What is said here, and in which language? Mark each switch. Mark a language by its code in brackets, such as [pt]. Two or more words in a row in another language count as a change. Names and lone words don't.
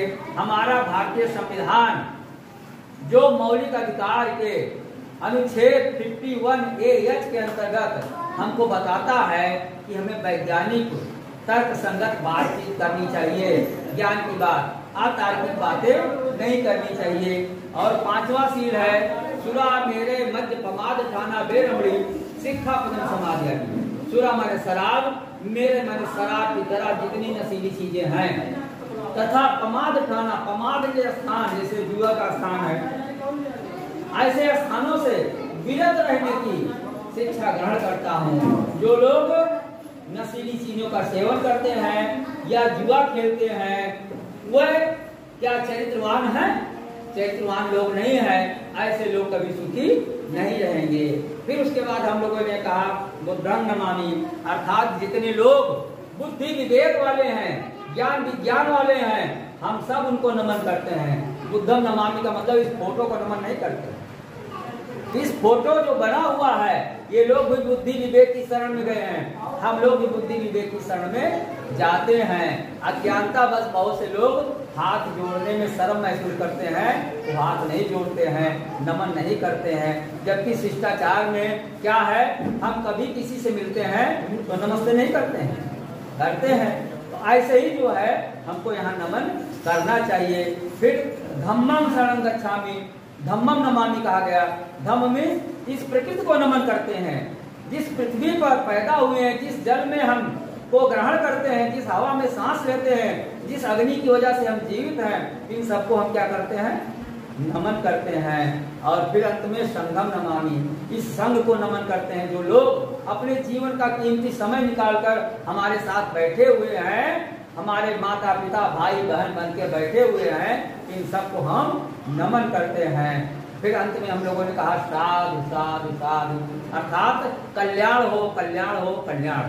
[hi] हमारा भारतीय संविधान जो मौलिक अधिकार के अनुच्छेद 51A(h) के अंतर्गत हमको बताता है कि हमें वैज्ञानिक तर्क संगत बातचीत करनी चाहिए, ज्ञान की बात, अतार्किक बातें नहीं करनी चाहिए। और पांचवा शील है [pi] सुरा मेरे मध्य पमाद ठाना बेरमणि सिक्खापदम समादियामि। [hi] सुरा माने शराब, मेरे माने शराब की तरह जितनी नशीली चीजें हैं, तथा [pi] पमाद ठाना, [hi] पमाद के स्थान जैसे जुआ का स्थान है, ऐसे स्थानों से विरत रहने की शिक्षा ग्रहण करता हूँ। जो लोग नशीली चीजों का सेवन करते हैं या जुआ खेलते हैं वह क्या चरित्रवान है? चरित्रवान लोग नहीं है। ऐसे लोग कभी सुखी नहीं रहेंगे। फिर उसके बाद हम लोगों ने कहा [pi] बुद्धं नमामि, [hi] अर्थात जितने लोग बुद्धि विवेक वाले हैं, ज्ञान विज्ञान वाले हैं, हम सब उनको नमन करते हैं। [pi] बुद्धं नमामि [hi] का मतलब इस फोटो को नमन नहीं करते। इस फोटो जो बना हुआ है ये लोग भी बुद्धि विवेक की शरण में गए हैं, हम लोग भी बुद्धि विवेक की शरण में जाते हैं। अज्ञानता बस बहुत से लोग हाथ जोड़ने में शर्म महसूस करते हैं, वो हाथ नहीं जोड़ते हैं, नमन नहीं करते हैं। जबकि शिष्टाचार में क्या है, हम कभी किसी से मिलते हैं तो नमस्ते नहीं करते हैं, करते हैं। तो ऐसे ही जो है हमको यहाँ नमन करना चाहिए। [pi] फिर धम्मं शरणं गच्छामि, धम्मं नमामि [hi] कहा गया। धम्म में इस प्रकृति को नमन करते हैं, जिस पृथ्वी पर पैदा हुए हैं, जिस जल में हम को ग्रहण करते हैं, जिस हवा में सांस लेते हैं, जिस अग्नि की वजह से हम जीवित हैं, इन सबको हम क्या करते हैं? नमन करते हैं। और फिर अंत में [pi] संघम नमामि, [hi] इस संघ को नमन करते हैं। जो लोग अपने जीवन का कीमती समय निकालकर हमारे साथ बैठे हुए हैं, हमारे माता पिता भाई बहन बन के बैठे हुए हैं, इन सबको हम नमन करते हैं। फिर अंत में हम लोगों ने कहा साधु साधु साधु, अर्थात कल्याण हो कल्याण हो कल्याण हो।